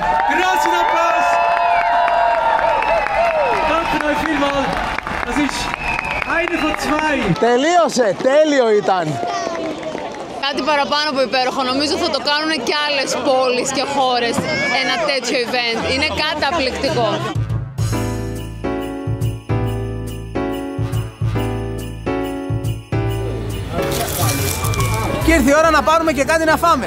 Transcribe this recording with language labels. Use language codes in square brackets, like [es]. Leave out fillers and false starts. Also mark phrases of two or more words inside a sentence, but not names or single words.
[de] Großen Applaus! Danke euch vielmals. Das ist eine von zwei. [el] Τελείωσε, τέλειο ήταν. Κάτι παραπάνω από υπέροχο. Νομίζω θα το κάνουν και άλλες πόλεις και χώρες ένα τέτοιο event. Είναι καταπληκτικό. Και ήρθε η ώρα να πάρουμε και κάτι να φάμε.